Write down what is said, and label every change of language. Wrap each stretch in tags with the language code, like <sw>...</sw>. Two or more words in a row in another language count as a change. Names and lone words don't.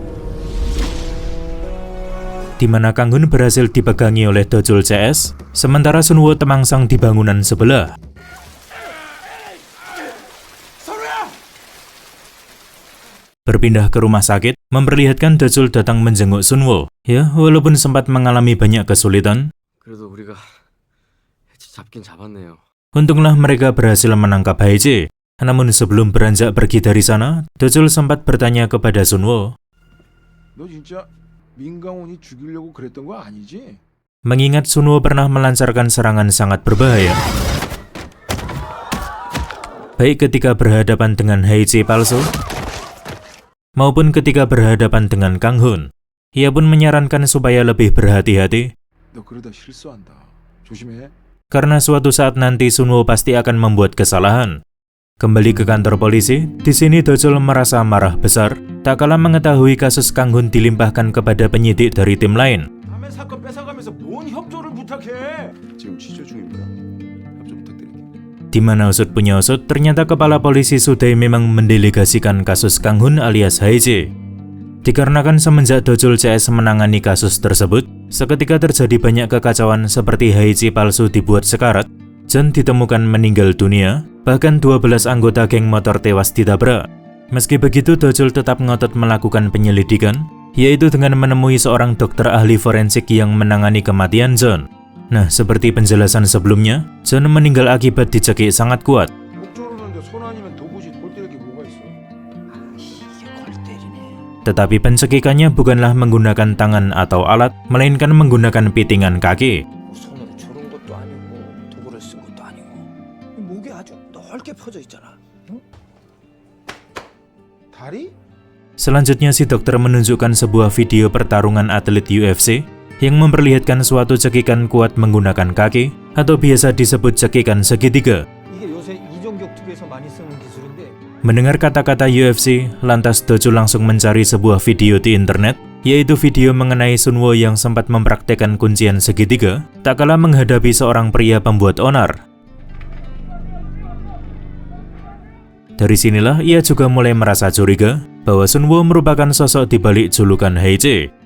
<id>Di mana Kang Hun berhasil dipegangi oleh Dojul CS, sementara Sunwoo temangsang di bangunan sebelah. Berpindah ke rumah sakit, memperlihatkan Dojul datang menjenguk Sunwoo. Ya, walaupun sempat mengalami banyak kesulitan,</id> <ko>그래도 우리가 해치 잡긴 잡았네요.</ko> <id>untunglah mereka berhasil menangkap Heiji. Namun sebelum beranjak pergi dari sana, Dojul sempat bertanya kepada Sunwoo.</id> <ko>너 진짜 민강훈이 죽이려고 그랬던 거 아니지?</ko> <id>Mengingat Sunwoo pernah melancarkan serangan sangat berbahaya, baik ketika berhadapan dengan Heiji palsu, maupun ketika berhadapan dengan Kang Hun. Ia pun menyarankan supaya lebih berhati-hati,</id> <ko>너 그러다 실수한다. 조심해.</ko> <id>karena suatu saat nanti Sunwoo pasti akan membuat kesalahan. Kembali ke kantor polisi, di sini Dojul merasa marah besar, tak kalah mengetahui kasus Kang Hun dilimpahkan kepada penyidik dari tim lain.</id> <ko>남의 사건 뺏어가면서 뭔 협조를 부탁해? 지금 취재 중입니다. 협조 부탁드립니다.</ko> <id>Di mana usut punya usut, ternyata kepala polisi Sudai memang mendelegasikan kasus Kang Hun alias Heiji. Dikarenakan semenjak Dojul CS menangani kasus tersebut, seketika terjadi banyak kekacauan seperti Heiji palsu dibuat sekarat, John ditemukan meninggal dunia, bahkan 12 anggota geng motor tewas ditabrak. Meski begitu, Dojul tetap ngotot melakukan penyelidikan, yaitu dengan menemui seorang dokter ahli forensik yang menangani kematian John. Nah, seperti penjelasan sebelumnya, John meninggal akibat dicekik sangat kuat.</id> <ko>목 조르는데 손 아니면 도무지 골 때릴 게 뭐가 있어? 이게 골 때리네.</ko> <id>Tetapi pencekikannya bukanlah menggunakan tangan atau alat, melainkan menggunakan pitingan kaki.</id> <ko>뭐 손으로 조른 것도 아니고 도구를 쓴 것도 아니고 목에 아주 넓게 퍼져 있잖아. 응? 다리?</ko> <id>Selanjutnya si dokter menunjukkan sebuah video pertarungan atlet UFC yang memperlihatkan suatu cekikan kuat menggunakan kaki, atau biasa disebut cekikan segitiga.</id> <ko>이게 요새 이종격 투기에서 많이 쓰는 기술인데</ko> <id>Mendengar kata-kata UFC, lantas Dojul langsung mencari sebuah video di internet, yaitu video mengenai Sunwoo yang sempat mempraktekkan kuncian segitiga, tak kalah menghadapi seorang pria pembuat onar. Dari sinilah ia juga mulai merasa curiga bahwa Sunwoo merupakan sosok di balik julukan Heiji.</id>